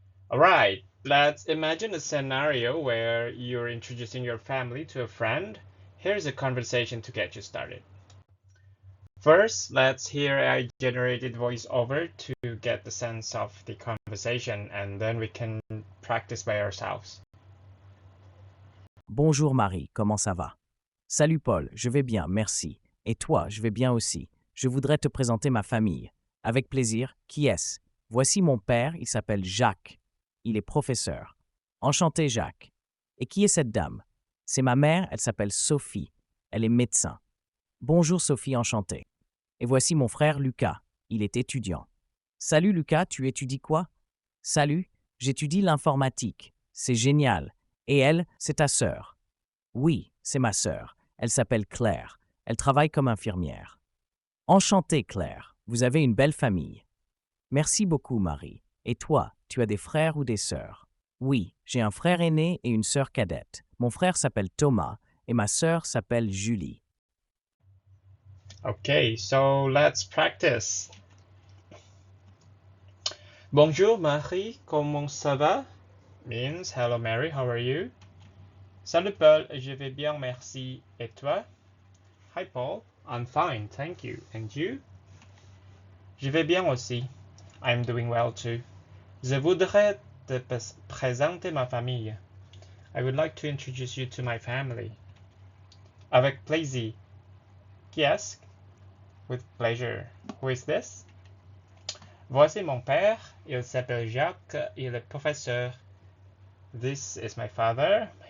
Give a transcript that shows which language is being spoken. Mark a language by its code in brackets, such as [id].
[en] Alright, let's imagine a scenario where you're introducing your family to a friend. Here's a conversation to get you started. First, let's hear a generated voiceover to get the sense of the conversation, and then we can practice by ourselves. [fr] Bonjour Marie, comment ça va? Salut Paul, je vais bien, merci. Et toi, je vais bien aussi. Je voudrais te présenter ma famille. Avec plaisir, qui est-ce? Voici mon père, il s'appelle Jacques. Il est professeur. Enchanté Jacques. Et qui est cette dame? C'est ma mère, elle s'appelle Sophie. Elle est médecin. Bonjour Sophie, enchantée. Et voici mon frère Lucas. Il est étudiant. Salut Lucas, tu étudies quoi? Salut, j'étudie l'informatique. C'est génial. Et elle, c'est ta sœur? Oui, c'est ma sœur. Elle s'appelle Claire. Elle travaille comme infirmière. Enchantée Claire, vous avez une belle famille. Merci beaucoup Marie. Et toi, tu as des frères ou des sœurs? Oui, j'ai un frère aîné et une sœur cadette. Mon frère s'appelle Thomas et ma sœur s'appelle Julie. [en] Okay, so let's practice. [fr] Bonjour Marie, comment ça va? [en] Means hello Mary, how are you? [fr] Salut Paul, je vais bien, merci. Et toi? [en] Hi Paul, I'm fine, thank you. And you? [fr] Je vais bien aussi. [en] I'm doing well too. [fr] Je voudrais te présenter ma famille. [en] I would like to introduce you to my family. [fr] Avec plaisir. Qui est-ce? [en] With pleasure. Who is this? [fr] Voici mon père. Il s'appelle Jacques. Il est professeur. [en] This is my father.